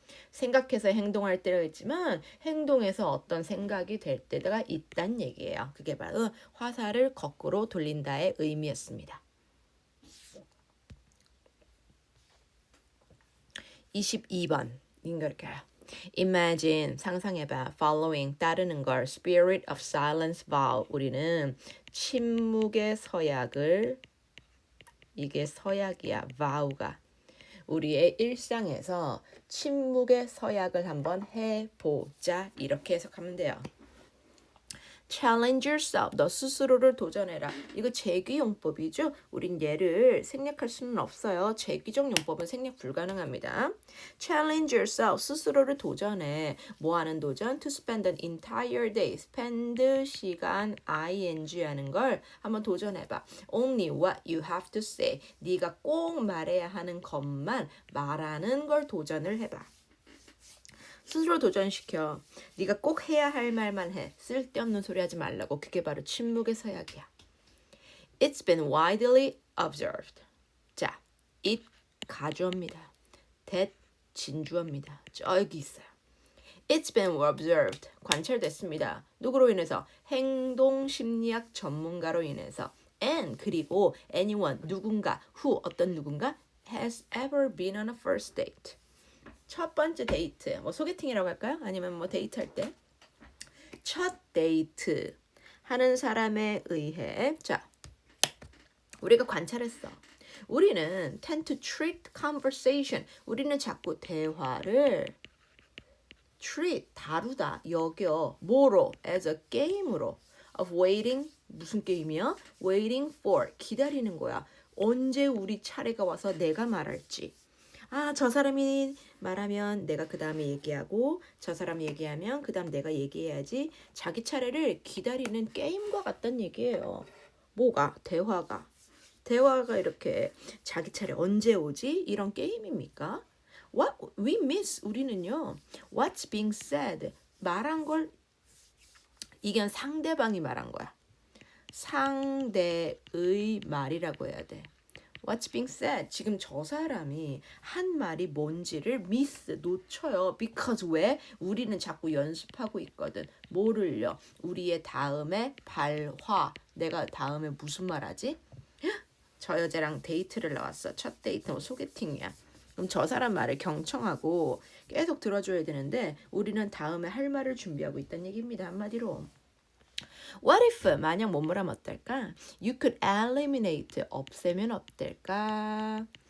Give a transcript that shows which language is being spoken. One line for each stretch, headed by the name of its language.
Korean: 생각해서 행동할 때가 있지만 행동에서 어떤 생각이 될 때가 있단 얘기예요. 그게 바로 화살을 거꾸로 돌린다의 의미였습니다. 22번 이렇게요. Imagine 상상해봐.
English: Following
Korean: 따르는 걸
English: Spirit of Silence vow.
Korean: 우리는 침묵의 서약을 이게 서약이야. vow가 우리의 일상에서 침묵의 서약을 한번 해보자. 이렇게 해석하면 돼요.
English: Challenge yourself.
Korean: 너 스스로를 도전해라. 이거 재귀용법이죠. 우린 얘를 생략할 수는 없어요. 재귀적 용법은 생략 불가능합니다.
English: Challenge yourself.
Korean: 스스로를 도전해. 뭐 하는 도전?
English: To spend an entire day.
Korean: spend 시간 ing 하는 걸 한번 도전해봐.
English: Only what you have to say.
Korean: 네가 꼭 말해야 하는 것만 말하는 걸 도전을 해봐. 스스로 도전시켜. 네가 꼭 해야 할 말만 해. 쓸데없는 소리 하지 말라고. 그게 바로 침묵의 서약이야.
English: It's been widely observed.
Korean: 자, it 가주어입니다. that 진주어입니다. 저기 있어요.
English: It's been observed.
Korean: 관찰됐습니다. 누구로 인해서? 행동심리학 전문가로 인해서.
English: And
Korean: 그리고
English: anyone
Korean: 누군가
English: who
Korean: 어떤 누군가
English: has ever been on a first date.
Korean: 첫 번째 데이트, 뭐 소개팅이라고 할까요? 아니면 뭐 데이트할 때 첫 데이트 하는 사람에 의해 자, 우리가 관찰했어. 우리는
English: tend to treat conversation.
Korean: 우리는 자꾸 대화를 treat, 다루다, 여겨.
English: 뭐로? as a game으로.
Korean: of waiting, 무슨 게임이야?
English: waiting for,
Korean: 기다리는 거야. 언제 우리 차례가 와서 내가 말할지. 아, 저 사람이 말하면 내가 그 다음에 얘기하고 저 사람이 얘기하면 그 다음 내가 얘기해야지. 자기 차례를 기다리는 게임과 같다는 얘기예요. 뭐가? 대화가 이렇게 자기 차례 언제 오지? 이런 게임입니까?
English: What we miss
Korean: 우리는요.
English: What's being said
Korean: 말한 걸 이건 상대방이 말한 거야. 상대의 말이라고 해야 돼.
English: What's being said?
Korean: 지금 저 사람이 한 말이 뭔지를 miss, 놓쳐요. Because 왜? 우리는 자꾸 연습하고 있거든. 뭐를요? 우리의 다음에 발화. 내가 다음에 무슨 말 하지? 저 여자랑 데이트를 나왔어. 첫 데이트, 뭐 소개팅이야. 그럼 저 사람 말을 경청하고 계속 들어줘야 되는데 우리는 다음에 할 말을 준비하고 있다는 얘기입니다. 한마디로. What if 만약 뭐뭐라면 어떨까?
English: You could eliminate
Korean: 없애면 어떨까?